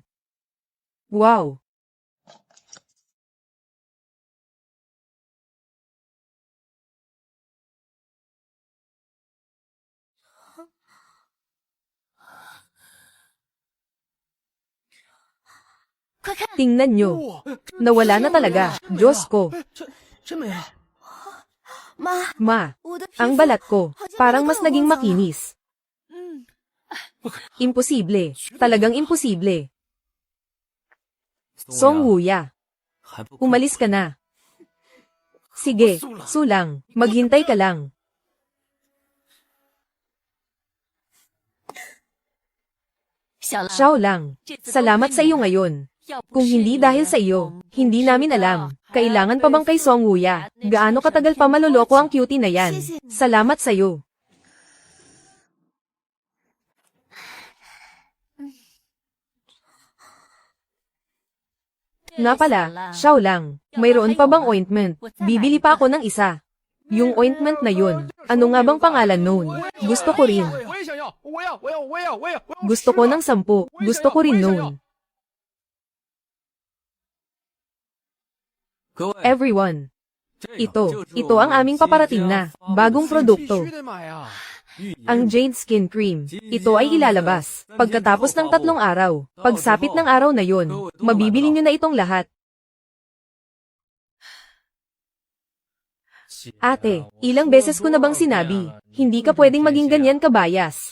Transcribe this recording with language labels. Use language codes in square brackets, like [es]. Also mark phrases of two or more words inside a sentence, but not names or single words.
[tl] Wow! Tingnan nyo. Nawala na talaga. Diyos ko. [zh] 真没了。 [tl] Ma, ang balat ko, parang mas naging makinis. Imposible. Talagang imposible. Song Wuya, [zh] 还不快 [tl] umalis ka na. Sige, Sulang, maghintay ka lang. Xiao lang, salamat sa iyo ngayon. Kung hindi dahil sa iyo, hindi namin alam. Kailangan pa bang kay Song Wuya? Gaano katagal pa maloloko ang cutie na yan? Salamat sa iyo. Nga pala, Xiao lang, mayroon pa bang ointment? Bibili pa ako ng isa. Yung ointment na yun, ano nga bang pangalan nun? Gusto ko rin. [zh] 我也想要，我要。 [tl] Gusto ko ng 10. Gusto ko rin nun. [zh] 各位， [en] Everyone, [zh] 这个 [tl] ito ang aming paparating na bagong produkto. [zh] 必须得买啊！ [tl] Ang Jade Skin Cream. Ito ay ilalabas pagkatapos ng 3 araw. Pagsapit ng araw na yun, mabibili nyo na itong lahat. Ate, ilang beses ko na bang sinabi, hindi ka pwedeng maging ganyan kabayas.